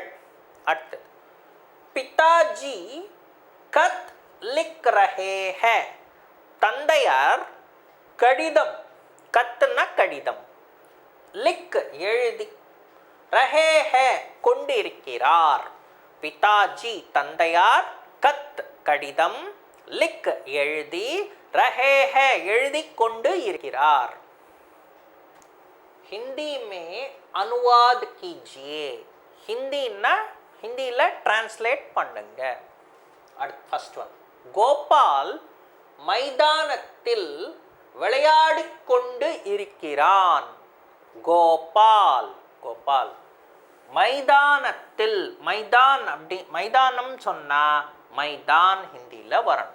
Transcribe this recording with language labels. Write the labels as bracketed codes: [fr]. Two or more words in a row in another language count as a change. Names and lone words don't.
[ta] அடுத்தது [hi] पिताजी खत लिख रहे हैं [ta] தந்தையார் கடிதம், கத்துனா கடிதம், லிக் எழுதி, [hi] रहे हैं [ta] கொண்டு இருக்கிறார். பிதாஜி தந்தையார், கத் கடிதம், லிக் எழுதி, [hi] रहे हैं [ta] எழுதி கொண்டு இருக்கிறார். [hi] हिंदी में अनुवाद कीजिए. [ta] ஹிந்தின்னா ஹிந்திலா ட்ரான்ஸ்லேட் பண்ணுங்க. [en] first one, [ta] கோபால் மைதானத்தில் விளையாடிக் கொண்டு இருக்கிறான். கோபால் கோபால் மைதானத்தில், மைதான் அப்படி மைதானம் சொன்னா மைதான் ஹிந்தியில் வரணும்.